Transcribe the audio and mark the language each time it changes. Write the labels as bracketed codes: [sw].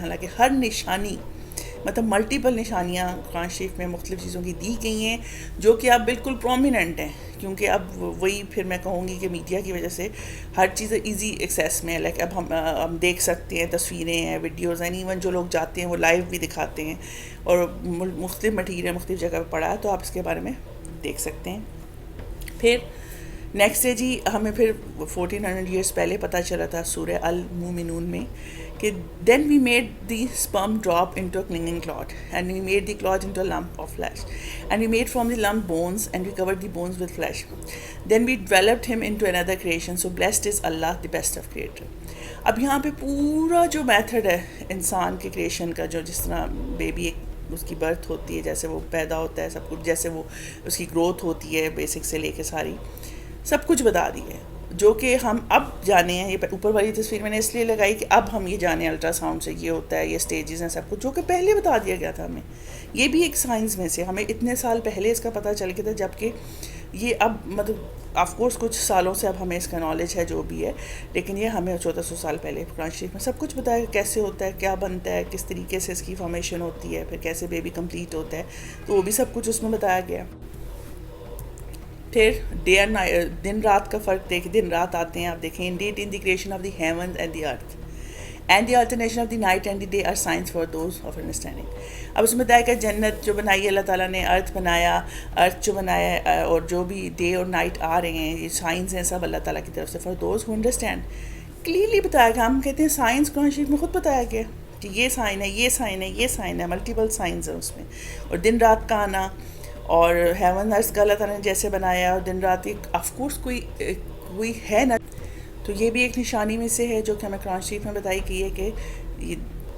[ur] حالانکہ ہر نشانی مطلب ملٹیپل نشانیاں قرآن شریف میں مختلف چیزوں کی دی گئی ہیں جو کہ اب بالکل پرومیننٹ ہیں. کیونکہ اب وہی پھر میں کہوں گی کہ میڈیا کی وجہ سے ہر چیز [en] easy access [ur] میں ہے. لائک اب ہم دیکھ سکتے ہیں، تصویریں ہیں، ویڈیوز ہیں، ایون جو لوگ جاتے ہیں وہ لائیو بھی دکھاتے ہیں، اور مختلف مٹیریل مختلف جگہ پہ پڑا ہے، تو آپ اس کے بارے میں دیکھ سکتے ہیں. پھر نیکسٹ ہے جی، ہمیں پھر 1400 ایئرس پہلے پتہ چلا تھا سورہ المومنون میں کہ [en] Then we made the sperm drop into a clinging clot and we made the clot into a lump of flesh and we made from the lump bones and we covered the bones with flesh. Then we developed him into another creation. So blessed is Allah, the best of creator. [ur] اب یہاں پہ پورا جو method ہے انسان کے creation کا، جو جس طرح بیبی ایک اس کی برتھ ہوتی ہے، جیسے وہ پیدا ہوتا ہے سب کچھ، جیسے وہ اس کی گروتھ ہوتی ہے بیسک سے لے کے ساری سب کچھ بتا دی ہے، جو کہ ہم اب جانے ہیں. یہ اوپر والی تصویر میں نے اس لیے لگائی کہ اب ہم یہ جانے الٹرا ساؤنڈ سے یہ ہوتا ہے، یہ سٹیجز ہیں سب کچھ، جو کہ پہلے بتا دیا گیا تھا ہمیں. یہ بھی ایک سائنس میں سے ہمیں اتنے سال پہلے اس کا پتہ چل گیا تھا، جبکہ یہ اب مطلب آف کورس کچھ سالوں سے اب ہمیں اس کا نالج ہے جو بھی ہے، لیکن یہ ہمیں 1400 سال پہلے قرآن شریف میں سب کچھ بتایا کیسے ہوتا ہے، کیا بنتا ہے، کس طریقے سے اس کی فارمیشن ہوتی ہے، پھر کیسے بیبی کمپلیٹ ہوتا ہے. تو وہ بھی سب کچھ اس میں بتایا گیا. پھر ڈے اینڈ دن رات کا فرق دن رات آتے ہیں. آپ دیکھیں [en] indeed in the creation of the heavens and the earth and the alternation of the night and the day are signs for those of understanding. [ur] اب اس میں بتایا کہ جنت جو بنائی ہے اللہ تعالیٰ نے، ارتھ بنایا، ارتھ جو بنایا ہے، اور جو بھی ڈے اور نائٹ آ رہے ہیں یہ سائنس ہیں سب اللہ تعالیٰ کی طرف سے. [en] for those who understand [ur] clearly بتایا گیا. ہم کہتے ہیں سائنس قرآن شریف میں خود بتایا گیا کہ یہ سائن ہے، یہ سائن ہے، یہ سائن ہے، ملٹیپل سائنس ہیں اس میں. اور دن رات کا آنا اور ہیون ارتھ کا اللہ تعالیٰ نے جیسے بنایا، اور دن رات ایک آف کورس کوئی ہے نا، تو یہ بھی ایک نشانی میں سے ہے جو کہ ہمیں قرآن شریف میں بتائی گئی ہے کہ یہ